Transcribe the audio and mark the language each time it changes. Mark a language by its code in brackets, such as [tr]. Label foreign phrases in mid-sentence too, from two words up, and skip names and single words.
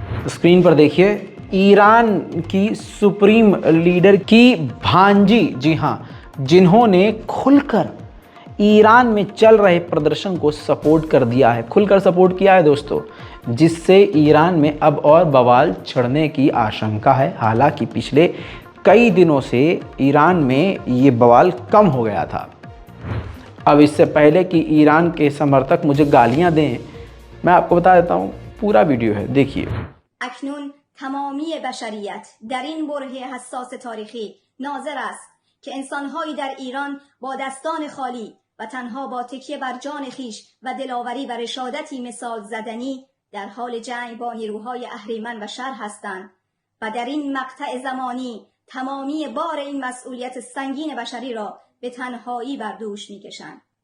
[hi] स्क्रीन पर देखिए ईरान की सुप्रीम लीडर की भांजी, जी हाँ, जिन्होंने खुलकर ईरान में चल रहे प्रदर्शन को सपोर्ट कर दिया है, खुलकर सपोर्ट किया है दोस्तों, जिससे ईरान में अब और बवाल छिड़ने की आशंका है। हालांकि पिछले कई दिनों से ईरान में ये बवाल कम हो गया था। अब इससे पहले कि ईरान के समर्थक मुझे गालियां दें, मैं आपको बता देता हूँ, पूरा वीडियो है, देखिए। [fa] اکنون تمامی بشریت در این بره حساس تاریخی ناظر است که انسانهایی در ایران با دستان خالی و تنها با تکیه بر جان خیش و دلاوری و رشادتی مثال زدنی در حال جنگ با نیروهای اهریمن و شر هستند و در این مقطع زمانی تمامی بار این مسئولیت سنگین بشری را به تنهایی بر دوش می‌کشند.